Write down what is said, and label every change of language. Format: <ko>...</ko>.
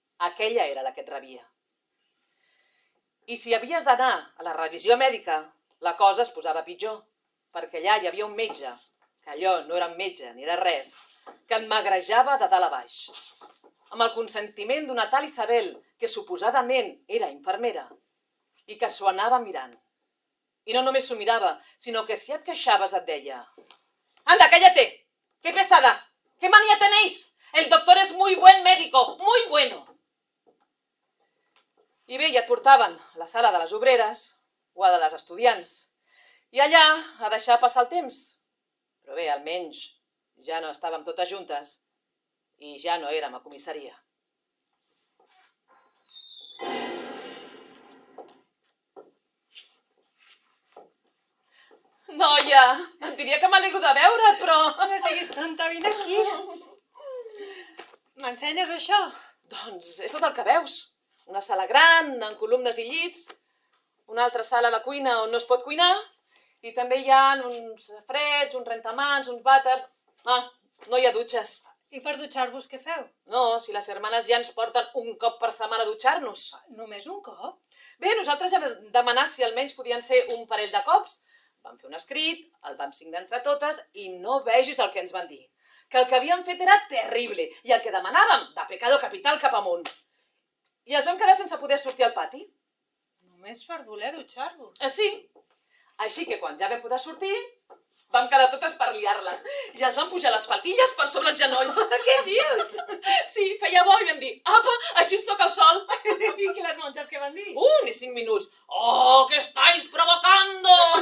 <ca>Aquella era la que et rebia. I si havies d'anar a la revisió mèdica, la cosa es posava pitjor, perquè allà hi havia un metge, que allò no era un metge ni era res, que et magrejava de dalt a baix, amb el consentiment d'una tal Isabel, que suposadament era infermera, i que s'ho anava mirant. I no només s'ho mirava, sinó que si et queixaves et deia</ca> <es>«Anda, cállate! ¡Qué pesada! ¿Qué manía tenéis? El doctor es muy buen médico, muy bueno!»</es> <ca>I bé, i et portaven a la sala de les obreres o a de les estudiants, i allà a deixar passar el temps. Però bé, almenys ja no estàvem totes juntes i ja no érem a comissaria. Noia, et diria que m'alegro de veure't, però... No siguis tonta, vine aquí. M'ensenyes això? Doncs és tot el que veus. Una sala gran, amb columnes i llits, una altra sala de cuina on no es pot cuinar, I també hi ha uns freds, uns rentamans, uns vàters... Ah, no hi ha dutxes. I per dutxar-vos què feu? No, si les germanes ja ens porten un cop per setmana a dutxar-nos. Només un cop? Bé, nosaltres ja vam demanar si almenys podien ser un parell de cops. Vam fer un escrit, el vam signar entre totes i no vegis el que ens van dir. Que el que havíem fet era terrible i el que demanàvem,</ca> <es>de pecado capital</es> <ca>cap amunt. I ens vam quedar sense poder sortir al pati. Només per voler dutxar-vos. Sí. Així que quan ja vam poder sortir, vam quedar totes per liar-la. I ens van pujar les faltilles per sobre els genolls. Què dius? Sí, feia bo i vam dir, apa, així es toca el sol. I les monges què van dir? Ni 5 minuts.</ca> <es>Oh, que estáis provocando!</es>